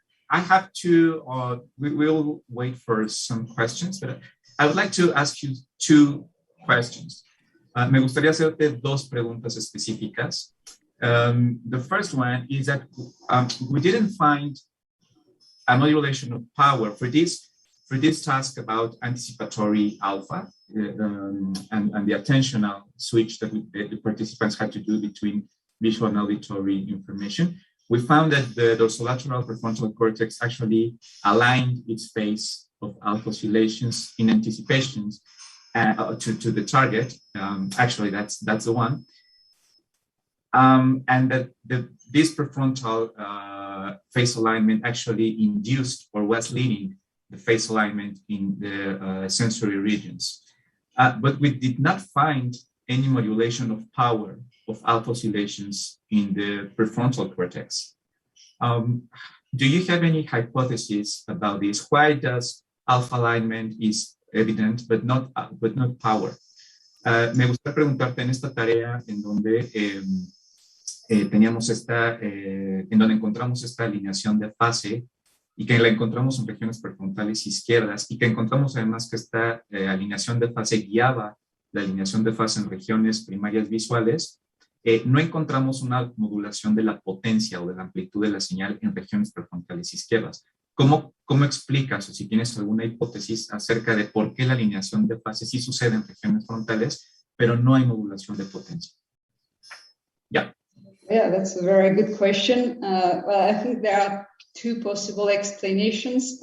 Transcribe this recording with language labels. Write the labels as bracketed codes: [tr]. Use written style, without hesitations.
[en] I have to, we will wait for some questions, but I would like to ask you two questions. [es] Me gustaría hacerte dos preguntas específicas. [en] The first one is that we didn't find a modulation of power for this task about anticipatory alpha and the attentional switch that the participants had to do between visual and auditory information. We found that the dorsolateral prefrontal cortex actually aligned its phase of alpha oscillations in anticipations to the target. Actually, that's the one. And that this prefrontal phase alignment actually induced or was leading the phase alignment in the sensory regions. But we did not find any modulation of power of alpha oscillations in the prefrontal cortex. Do you have any hypotheses about this? Why does alpha alignment is evident but not power? [es] Me gustaría preguntarte en esta tarea en donde en donde encontramos esta alineación de fase y que la encontramos en regiones prefrontales izquierdas y que encontramos además que esta alineación de fase guiaba la alineación de fase en regiones primarias visuales. No encontramos una modulación de la potencia o de la amplitud de la señal en regiones prefrontales izquierdas. ¿Cómo explicas o si tienes alguna hipótesis acerca de por qué la alineación de fase sí sucede en regiones frontales, pero no hay modulación de potencia? [en] Yeah. Yeah, that's a very good question. Well, I think there are two possible explanations.